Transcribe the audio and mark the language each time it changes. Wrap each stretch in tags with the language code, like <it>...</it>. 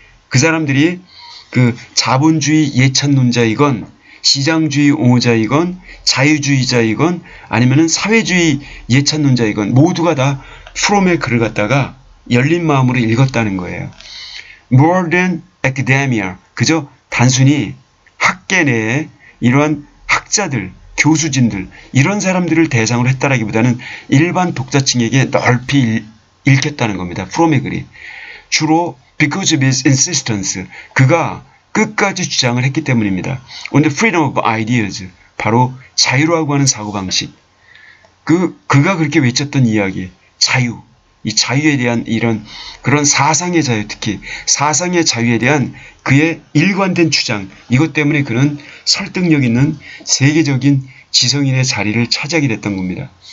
<ko>그 사람들이 그 자본주의 예찬론자이건 시장주의 옹호자이건 자유주의자이건 아니면은 사회주의 예찬론자이건 모두가 다 프롬의 글을 갖다가 열린 마음으로 읽었다는 거예요.</ko> <en>More than academia.</en> <ko>그저 단순히 학계 내에 이러한 학자들, 교수진들 이런 사람들을 대상으로 했다라기보다는 일반 독자층에게 넓이 읽혔다는 겁니다. 프롬의 글이. 주로</ko> <en>because of his insistence.</en> <ko>그가 끝까지 주장을 했기 때문입니다.</ko> <en>On the freedom of ideas.</en> <ko>바로 자유라고 하는 사고방식. 그가 그렇게 외쳤던 이야기. 자유. 이 자유에 대한 이런 그런 사상의 자유, 특히 사상의 자유에 대한 그의 일관된 주장, 이것 때문에 그는 설득력 있는 세계적인 지성인의 자리를 차지하게 됐던 겁니다.</ko>